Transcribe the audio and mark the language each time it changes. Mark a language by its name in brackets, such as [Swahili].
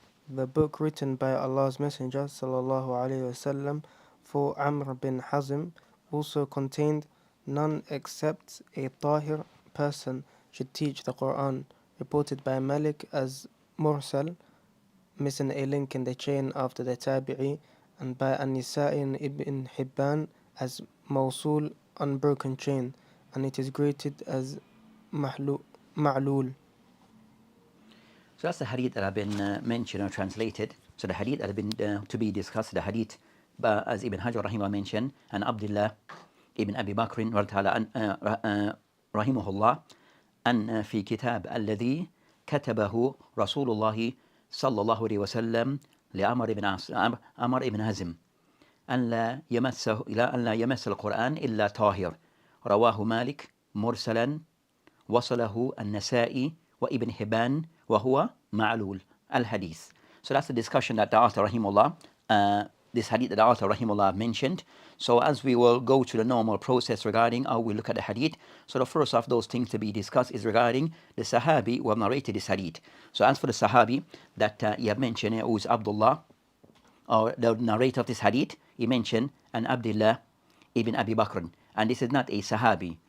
[English] The book written by Allah's Messenger sallallahu alayhi wasallam for Amr bin Hazm also contained none except a tahir person should teach the Quran, reported by Malik as Mursal, missing a link in the chain after the Tabi'i, and by An-Nisa'i ibn Hibban as Mawsul, unbroken chain, and it is graded as Ma'lul. So that's the hadith that have been mentioned or translated. So the hadith that have been to be discussed, the hadith as Ibn Hajar rahimahullah mentioned, and Abdullah ibn Abi Bakr rahimahullah, [Arabic] أن في كتاب الذي كتبه رسول الله صلى الله عليه وسلم لعمر بن هزم أن لا يمس القرآن إلا طاهر، رواه مالك مرسلا وصله النسائي وابن حبان وهو معلول الحديث. [English] So that's the discussion that the author rahimahullah, this hadith that the author rahimahullah mentioned. So as we will go to the normal process regarding how we look at the hadith, so the first of those things to be discussed is regarding the sahabi who have narrated this hadith. So as for the sahabi that you have mentioned here, who is Abdullah, or the narrator of this hadith, he mentioned an Abdullah ibn Abi Bakr, and this is not a sahabi.